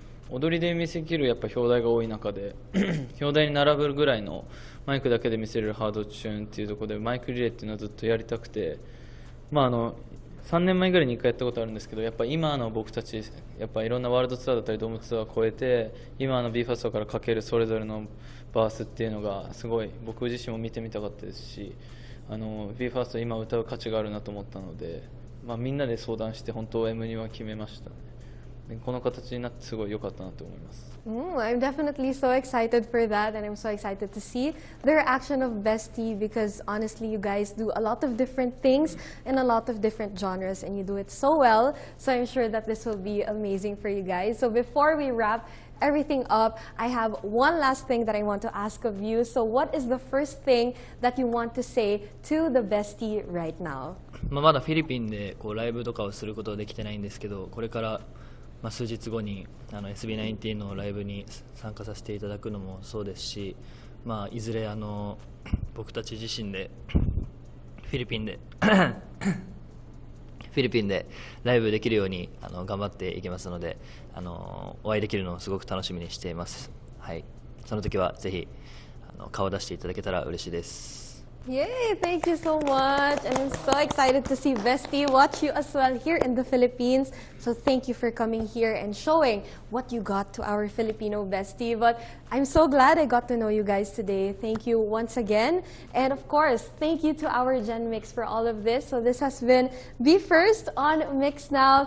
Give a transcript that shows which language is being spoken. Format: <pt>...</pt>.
<ja>踊りで見せきるやっぱ表題が多い中で 表題に並ぶぐらいのマイクだけで見せるハードチューンっていうところで、マイクリレーっていうのはずっとやりたくて、まあ3年前ぐらいに1回やったことあるんですけど、やっぱ今の僕たち、やっぱいろんなワールドツアーだったりドームツアーを超えて、今の BE:FIRST からかけるそれぞれのバースっていうのがすごい僕自身も見てみたかったですし、BE:FIRST 今歌う価値があるなと思ったので、まあ、みんなで相談して本当 M には決めましたね。この形になってすごい良かったなと思います。</ja> <en>I'm definitely so excited for that, and I'm so excited to see the reaction of Bestie because honestly, you guys do a lot of different things in a lot of different genres, and you do it so well. So I'm sure that this will be amazing for you guys. So before we wrap everything up, I have one last thing that I want to ask of you. So, what is the first thing that you want to say to the Bestie right now?</en> <ja>まあ、まだフィリピンでこうライブとかをすることはできてないんですけど、これからまあ数日後にSB19 のライブに参加させていただくのもそうですし、まあ、いずれ僕たち自身でフィリピンでライブできるように頑張っていきますので、お会いできるのをすごく楽しみにしています。はい、その時はぜひ顔を出していただけたら嬉しいです。</ja> <en>Yay! Thank you so much. And I'm so excited to see Bestie watch you as well here in the Philippines. So thank you for coming here and showing what you got to our Filipino Bestie. But I'm so glad I got to know you guys today. Thank you once again. And of course, thank you to our Gen Mix for all of this. So this has been Be First on Mix Now.</en>